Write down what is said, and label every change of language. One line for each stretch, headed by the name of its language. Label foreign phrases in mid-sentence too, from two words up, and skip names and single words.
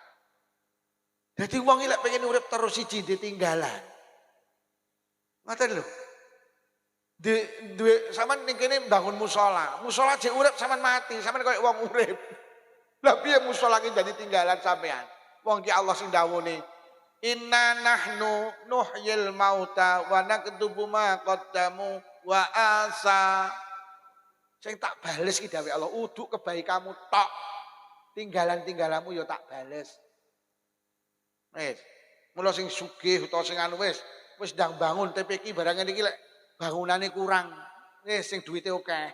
Javanese: Dadi wong iki lek pengen urip terus siji ditinggalan. Ngoten lho. Duwe sampean ning kene bangun musala jek urip sampean mati, sampean koyo wong urip. Lah piye musala iki dadi tinggalan sampean? Wong ki Allah sing dawuhne,
Arabic: "إنا نحن نحيي الموتى ونكتب ما قدموا وآثارهم."
Javanese: Sing tak bales ki dawuh Allah, uduk kebaikanmu tok. Tinggalan-tinggalanmu ya tak bales. Wis. Mula sing sugih utawa sing anu wis ndang bangun TPQ barang iki lek bangunane kurang. Wis sing duwite akeh.